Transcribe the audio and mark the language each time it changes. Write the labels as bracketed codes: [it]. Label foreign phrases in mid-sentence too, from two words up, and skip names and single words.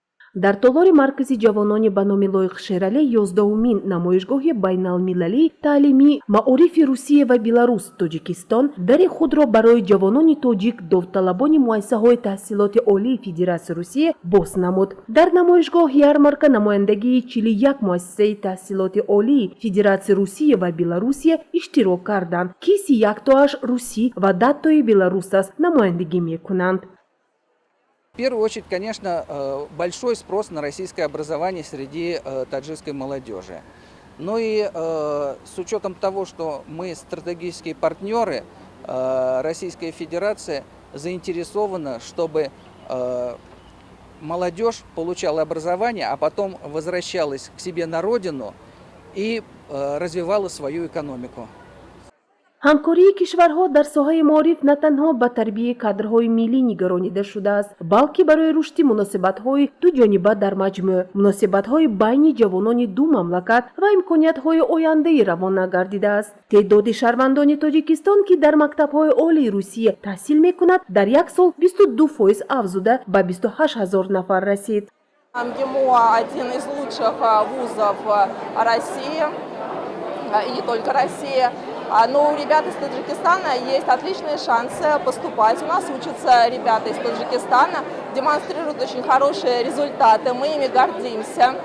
[tg] дар толори маркази ҷавонони ба номи Лоиқ Шералӣ 11-умин намоишгоҳи байналмилалии таълимии маорифи Русия ва Беларус Тоҷикистон дари худро барои ҷавонони тоҷик довталабони муассисаҳои таҳсилоти олии Федератсияи Русия боз намуд. Дар намоишгоҳ ярмарка намояндагии 41 муассисаи таҳсилоти олии Федератсияи Русия ва Беларусия иштирок карданд, ки 31 тоаш русӣ ва 10 тои беларус аст намояндагӣ мекунанд. [ru] В первую очередь, конечно, большой спрос на российское образование среди таджикской молодежи. Ну и с учетом того, что мы стратегические партнеры, Российская Федерация заинтересована, чтобы молодежь получала образование, а потом возвращалась к себе на родину и развивала свою экономику. [tg] ҳамкории кишварҳо дар соҳаи маориф на танҳо ба тарбияи кадрҳои миллӣ нигаронида шудааст, балки барои рушди муносибатҳои дуҷониба дар маҷмӯъ, муносибатҳои байни ҷавонони ду мамлакат ва имкониятҳои ояндаи равона гардидааст. Теъдоди шаҳрвандони Тоҷикистон, ки дар мактабҳои олии Русия таҳсил мекунад, дар як сол 22% афзуда ба 28 000 нафар расид. [ru] МГИМО один из лучших вузов России, и не только России. Но у ребят из Таджикистана есть отличные шансы поступать. У нас учатся ребята из Таджикистана, демонстрируют очень хорошие результаты, мы ими гордимся.